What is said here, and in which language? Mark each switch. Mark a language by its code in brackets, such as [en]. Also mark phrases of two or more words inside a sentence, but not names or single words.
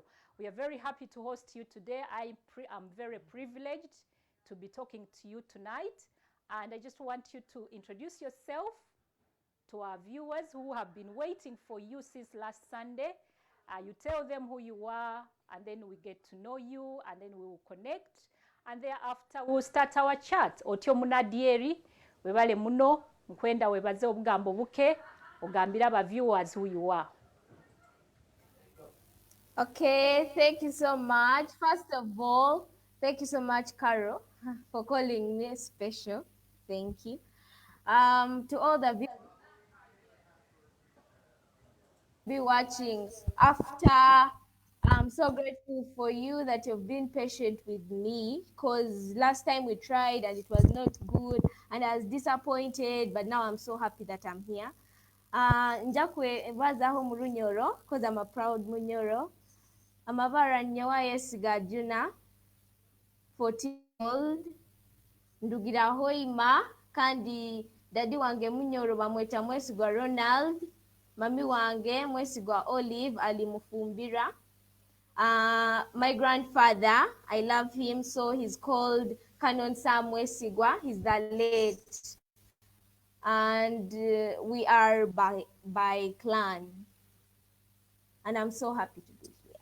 [en] We are very happy to host you today. I'm very privileged to be talking to you tonight. And I just want you to introduce yourself to our viewers who have been waiting for you since last Sunday. You tell them who you are, and then we get to know you, and then we will connect. And thereafter, we'll start our chat. [nyo] Otyo munadieri, webale muno, nkwenda webaze obugambo buke, ogambira aba [en] viewers who you are. Okay, thank you so much. First of all, thank you so much, Carol, for calling me special. Thank you. To all the viewers be watching after, I'm so grateful for you that you've been patient with me, because last time we tried and it was not good and I was disappointed, but now I'm so happy that I'm here. [nyo] Njakwe bazaho mu Runyoro [en] because I'm a proud Munyoro. [nyo] Amavara nyawa yesiga Juna 14-year-old ndugira Hoima kandi dadi wange Munyoro bamweta Mwesigwa Ronald, mami wange Mwesigwa Olive ali Mufumbira. [en] My grandfather, I love him, so he's called Canon Sam Mwesigwa. He's the late. And we are by clan. And I'm so happy to be here.